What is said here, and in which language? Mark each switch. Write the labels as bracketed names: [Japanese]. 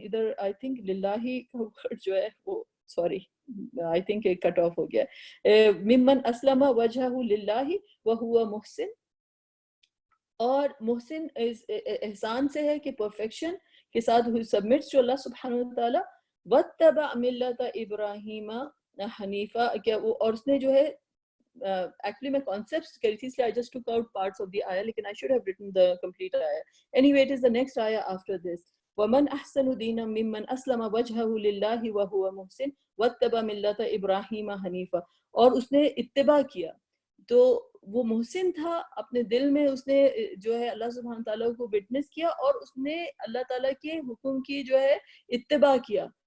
[Urdu] ادھر I think للہ کا ورڈ جو ہے وہ sorry I think cut off ہو گیا. [Arabic] ممن اسلم وجہہ للہ وہو محسن. [Urdu] اور محسن احسان سے ہے کہ پرفیکشن کے ساتھ سبمٹس جو اللہ سبحانہ وتعالیٰ. [Arabic] واتبع ملت ابراہیم [Urdu] حنیفہ کیا وہ، اور اس نے جو ہے [English] actually میں concepts کری تھی، اس لیے I just took out parts of the ayah, [Urdu] لیکن [English] I should have written the complete ayah. Anyway, it is the next ayah after this. [Arabic] وَمَنْ أَحْسَنُ دِينًا مِمَّنْ أَسْلَمَ وَجْهَهُ لِلَّهِ وَهُوَ مُحْسِنٌ وَاتَّبَعَ مِلَّةَ إِبْرَاهِيمَ حَنِيفًا، [Urdu] اور اس نے اتباع کیا، تو وہ محسن تھا، اپنے دل میں اس نے جو ہے اللہ سبحانہ تعالیٰ کو وٹنس کیا، اور اس نے اللہ تعالیٰ کے حکم کی جو ہے اتباع کیا.